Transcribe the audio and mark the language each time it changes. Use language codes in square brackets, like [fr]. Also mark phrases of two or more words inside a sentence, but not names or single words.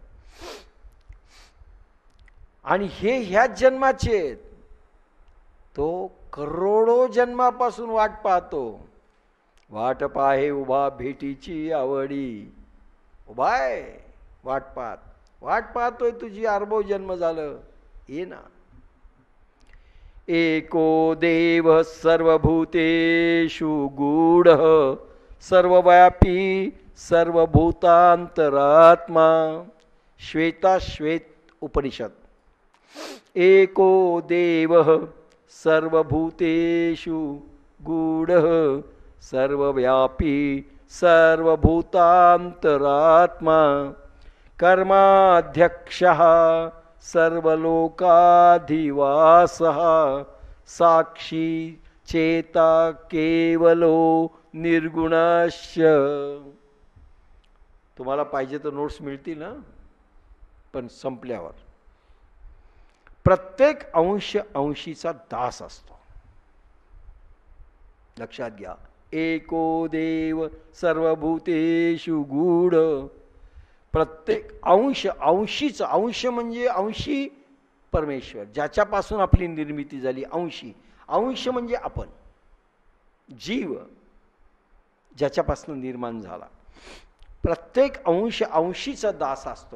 [mr] आणि हे ह्याच जन्माचे, तो करोडो जन्मापासून वाट पाहतो. वाट पाहे उभा भेटीची आवडी. उभा आहे वाट पाहतोय. तुझी अरबो जन्म झालं, ये ना. [sa] एको देव सर्वभूतेषु गूढ सर्वव्यापी सर्वभूतांतरात्मा. श्वेताश्वेत उपनिषद. एको देव सर्वभूतेषु गूढ सर्वव्यापी सर्वभूतांतरात्मा. कर्माध्यक्षः सर्वलोकाधिवासः साक्षी चेता केवलो निर्गुणस्य. [mr] तुम्हाला पाहिजे तर नोट्स मिळतील ना, पण संपल्यावर. प्रत्येक अंश अंशीचा दास असतो. लक्षात घ्या. [sa] एको देव सर्वभूतेषु गूढ. [mr] प्रत्येक अंश अंशीचा. अंश म्हणजे अंशी परमेश्वर, ज्याच्यापासून आपली निर्मिती झाली. अंशी. अंश म्हणजे आपण, जीव ज्याच्यापासून निर्माण झाला. प्रत्येक अंश अंशीचा दास असतो.